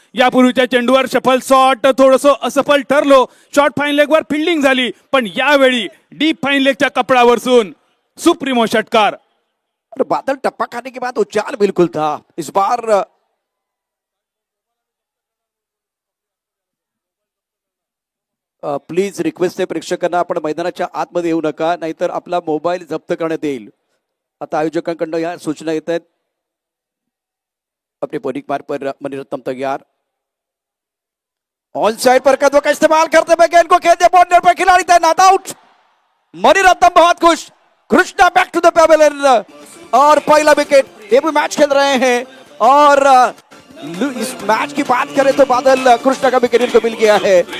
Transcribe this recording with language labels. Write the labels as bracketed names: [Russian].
[Marathi] यापूर्वीच्या चेंडूवर shuffle shot थोडस असफल ठरलो. शॉर्ट फाईन लेग वर फिल्डिंग झाली, पण यावेळी डीप फाईन लेगच्या कपडावरसून सुप्रीमो षटकार. [Hindi] बादल टप्पा खाने के बाद उछाल बिल्कुल था. इस बार [Marathi] प्लीज रिक्वेस्ट आहे प्रेक्षकांना, आपण मैदानाच्या आतमध्ये येऊ नका, नाहीतर आपला मोबाईल जप्त करण्यात येईल. आता आयोजकांकडून या सूचना येत आहेत. [Hindi] अपने बॉलिंग मार्ग पर मणिरत्नम तैयार, ऑन साइड पर कदमों का इस्तेमाल करते हुए गेंद को खेल दिया बाउंड्री पर, खिलाड़ी तैनात, आउट। मणिरत्नम बहुत खुश, Krishna back to the Pavilion और पहला विकेट। ये भी मैच खेल रहे हैं और इस मैच की बात करें तो बादल कृष्णा का विकेट इनको मिल गया है।